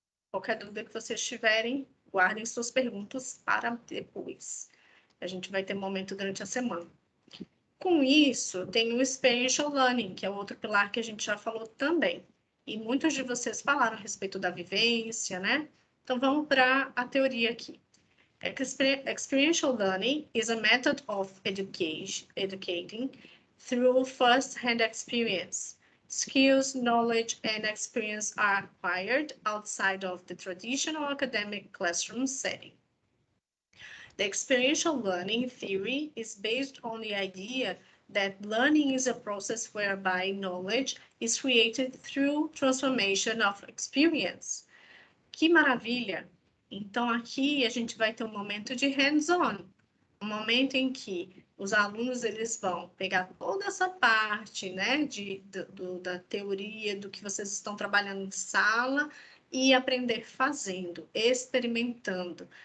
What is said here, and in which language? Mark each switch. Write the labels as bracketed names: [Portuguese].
[Portuguese] Qualquer dúvida que vocês tiverem, guardem suas perguntas para depois. A gente vai ter momento durante a semana. Com isso, tem o Experiential Learning, que é outro pilar que a gente já falou também. E muitos de vocês falaram a respeito da vivência, né? Então, vamos para a teoria aqui. [English] Experiential learning is a method of educating through first-hand experience. Skills, knowledge, and experience are acquired outside of the traditional academic classroom setting. The experiential learning theory is based on the idea that learning is a process whereby knowledge is created through transformation of experience. [Portuguese] Que maravilha! Então, aqui a gente vai ter um momento de hands-on, um momento em que os alunos eles vão pegar toda essa parte, né, da teoria, do que vocês estão trabalhando em sala, e aprender fazendo, experimentando.